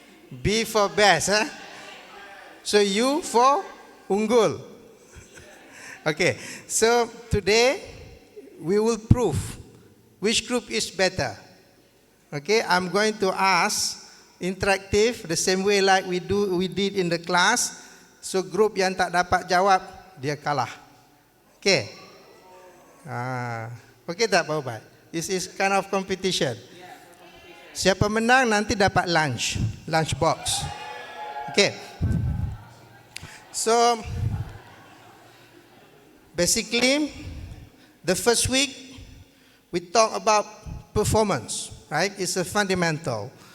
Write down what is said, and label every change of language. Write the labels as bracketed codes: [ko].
[en] B for best, huh? So U for unggul. Okay. So today, we will prove which group is better. Okay, I'm going to ask interactive the same way like we did in the class. [ms] So group yang tak dapat jawab dia kalah. [en] Okay. [ms] Okay tak Pak Ubay? [en] This is kind of competition. [ms] Siapa menang nanti dapat lunch box. [en] Okay. So basically, the first week, we talk about performance, right? It's a fundamental.